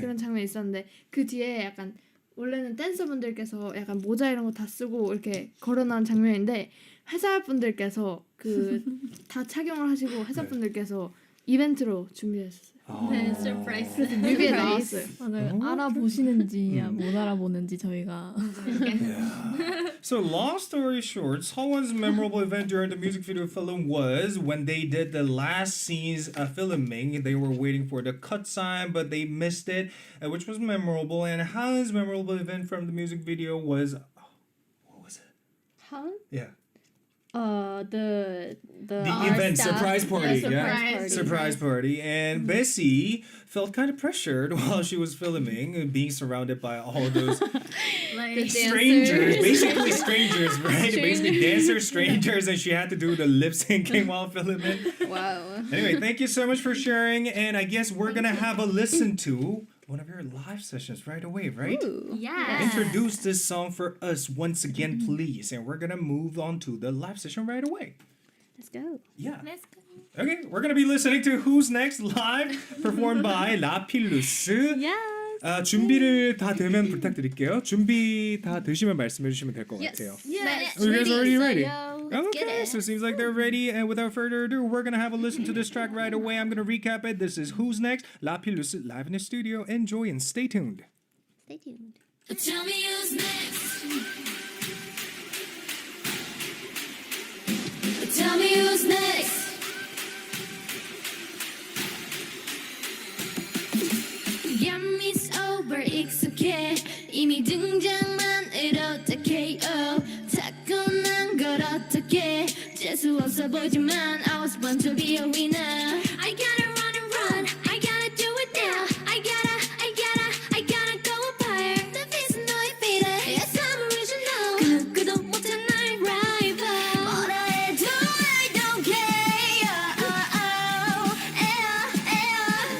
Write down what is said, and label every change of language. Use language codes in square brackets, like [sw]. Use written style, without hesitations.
[ko] 그런 장면이 있었는데 그 뒤에 약간 원래는 댄서분들께서 약간 모자 이런 거 다 쓰고 이렇게 걸어 나온 장면인데 회사분들께서 그 다 착용을 하시고 회사분들께서 이벤트로 준비했었어요. 네, 서프라이즈. 그래서 뮤비에 나왔어요. 맞아요. 알아보시는지 못 알아보는지 저희가 [en] So long story short, SEOWON's memorable event during the music video film was when they did the last scenes filming. They were waiting for the cut sign, but they missed it, which was memorable. And HAEUN's memorable event from the music video was, what was it? Huh? Yeah. The event stuff. surprise party, surprise surprise party, and Bessie felt kind of pressured while she was filming, being surrounded by all those strangers, basically strangers, right? Basically dancers, strangers, and she had to do the lip syncing while filming. Wow. Anyway, thank you so much for sharing, and I guess we're gonna have a listen to one of your live sessions right away, right? Yeah. Introduce this song for us once again, please, and we're gonna move on to the live session right away. Let's go. Yeah. Let's go. Okay, we're gonna be listening to Who's Next live, performed by 라필루스. Yes. [ko] 준비를 다 되면 부탁드릴게요. 준비 다 되시면 말씀해 주시면 될 것 같아요. [en] Yes. You guys already ready? Let's get Okay, it. so it seems like they're ready. And without further ado, we're gonna have a listen to this track right away. I'm gonna recap it. This is Who's Next, Lapillus live in the studio. Enjoy and stay tuned. Stay tuned. Tell me who's next. Tell me who's next. Yeah, it's over, [ko] 익숙해. 이미 등장만을 어떡해. 타고난 걸 어떡해. 재수 없어 보이지만 [en] I was born to be a winner. I gotta run and run. I gotta do it now. I gotta go up higher. The vision [ko] 너의 [en] feet. Yes, I'm original. [ko] 그도 못한 나의 rival. 뭐라 해도 [en] I don't care.